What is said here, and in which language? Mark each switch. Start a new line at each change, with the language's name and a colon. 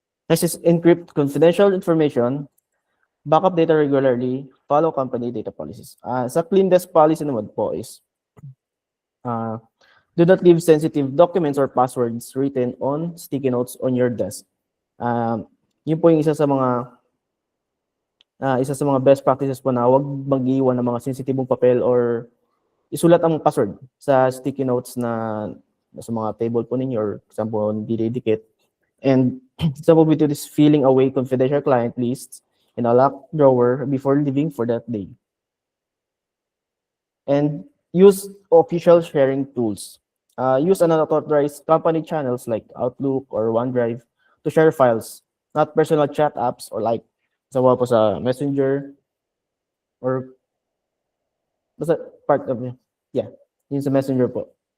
English: Next is encrypt confidential information, backup data regularly, follow company data policies. Sa clean desk policy
Filipino: naman po
English: is do not leave sensitive documents or passwords written on sticky notes on your desk.
Filipino: Yun po yung isa sa mga best practices po na huwag mag-iwan ng mga sensitibong papel or isulat ang password sa sticky notes na sa mga table po ninyo or example, didikit.
English: And example with this, filling away confidential client lists in a locked drawer before leaving for that day. And use official sharing tools. Use unauthorized company channels like Outlook or OneDrive to share files, not personal chat apps or like sa Messenger or
Filipino: basta part of yun sa Messenger po.